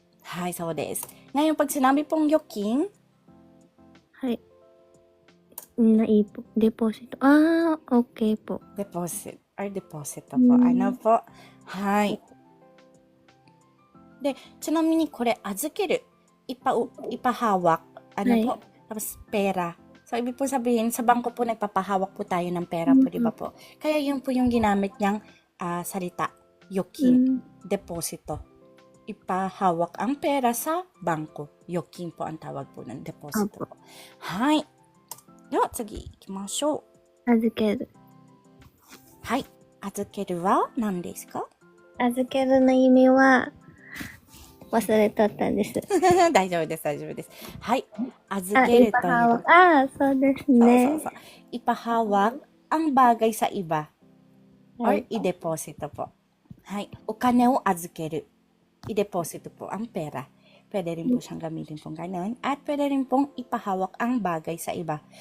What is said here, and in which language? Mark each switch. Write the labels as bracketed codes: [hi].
[ja] hay, so des. [tl] Ngayon, pag sinabi pong yokin, はい。Naipon. Deposito. Okay po. deposit or deposito po. Ano po? Hay. [ja] De, ちなみにこれ、預ける. [tl] Ipahawak. Ano [ja] Hay. [tl] po? Tapos, pera. So, ibig po sabihin, sa bangko po nagpapahawak po tayo ng pera po, di ba po? Kaya yun po yung ginamit niyang salita. Yokin. Deposito. Ipahawak ang pera sa bangko. Yokin po ang tawag po ng deposito po. [ja] Hay. では次行きましょう。預ける。はい。預けるは何ですか？預けるの意味は、忘れとったんです。大丈夫です、大丈夫です。はい。預けるという。そうですね。そう。 [tl] Ipahawak ang bagay sa iba. Or i-deposito po. はい。 [ja] お金を預ける。 [tl] I-deposito po ang pera. Pwede rin po siyang gamitin pong ganun. At pwede rin pong ipahawak ang bagay sa iba.